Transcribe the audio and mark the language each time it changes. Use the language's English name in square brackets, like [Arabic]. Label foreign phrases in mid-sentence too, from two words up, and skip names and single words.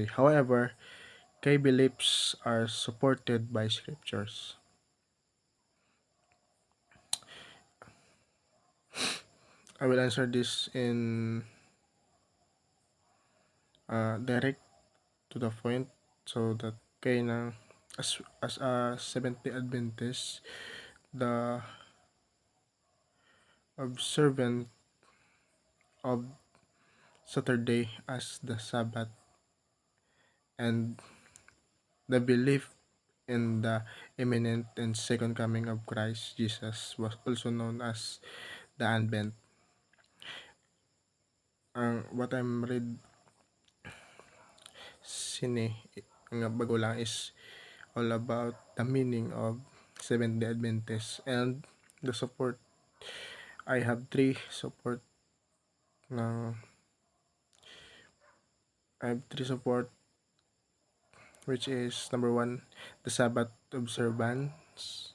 [English] However, key beliefs are supported by scriptures. I will answer this in direct to the point so that [Hiligaynon] kay na [English] as a Seventh-day Adventist, the observant of Saturday as the Sabbath and the belief in the imminent and second coming of Christ Jesus was also known as the Advent. What I'm read [Hiligaynon] sini nga bago lang [English] is all about the meaning of Seventh-day Adventist and the support. I have three support ng I have three support, which is number one, the Sabbath observance.